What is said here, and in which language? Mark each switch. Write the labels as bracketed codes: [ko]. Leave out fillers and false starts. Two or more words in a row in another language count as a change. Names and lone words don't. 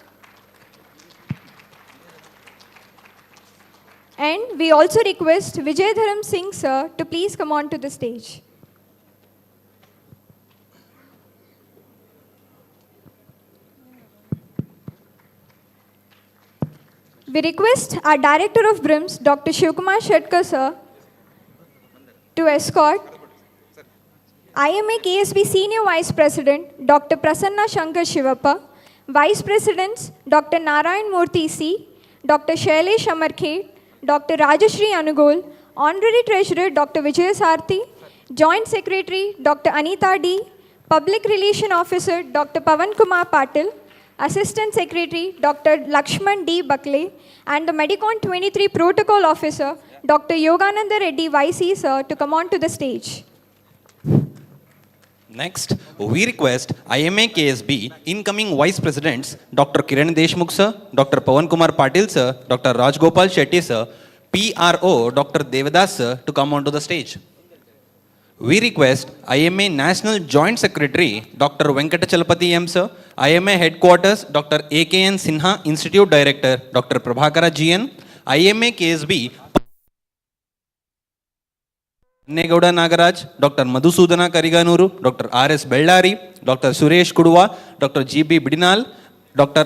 [en] And we also request Vijay Dharam Singh sir to please come on to the stage. We request our Director of BRIMS, Dr. Shivkumar Shetkar sir, to escort IMA KSB Senior Vice President, Dr. Prasanna Shankar Shivappa, Vice Presidents, Dr. Narayan Murthy C, Dr. Shailesh Amarkhet, Dr. Rajashri Anugol, Honorary Treasurer Dr. Vijay Sarthi, Joint Secretary Dr. Anita D, Public Relation Officer Dr. Pavan Kumar Patil, Assistant Secretary Dr. Lakshman D. Bakle, and the MEDICON 23 Protocol Officer Dr. Yogananda Reddy YC sir to come on to the stage. Next, we request IMA KSB incoming Vice Presidents Dr. Kiran Deshmukh sir, Dr. Pavan Kumar Patil sir, Dr. Rajgopal Shetty sir, PRO Dr. Devadas sir to come onto the stage. We request IMA National Joint Secretary Dr. Venkatachalapati M sir, IMA Headquarters Dr. AKN Sinha Institute Director Dr. Prabhakara GN, IMA KSB Negowda Nagaraj, Dr. Madhusudana Kariganuru, Dr. R.S. Bellari, Dr. Suresh Kuduva, Dr. G.B. Bidinal, Dr.